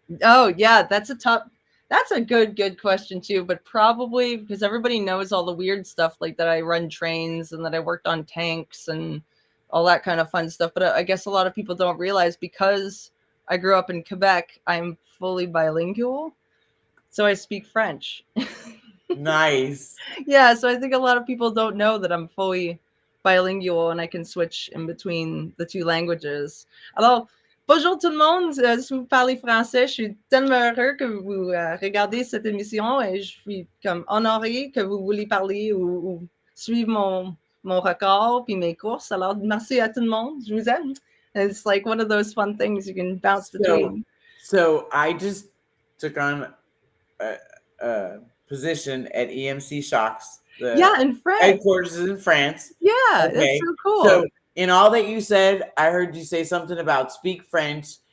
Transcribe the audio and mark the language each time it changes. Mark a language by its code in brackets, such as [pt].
[en] Oh, yeah, that's a good question too, but probably because everybody knows all the weird stuff, like that I run trains and that I worked on tanks and all that kind of fun stuff. But I guess a lot of people don't realize, because I grew up in Quebec, I'm fully bilingual. So I speak French. Nice. Yeah, so I think a lot of people don't know that I'm fully bilingual and I can switch in between the two languages. [fr] Alors, bonjour tout le monde, si vous parlez français, je suis tellement heureux que vous regardez cette émission, et je suis comme honorée que vous voulez parler ou suivre mon record puis mes courses. Alors, merci à tout le monde, je vous aime. [en] And it's like one of those fun things you can bounce between. So I just took on a position at EMC Shocks. In France. Headquarters is in France. Yeah, Okay. that's so cool. So in all that you said, I heard you say something about speak French.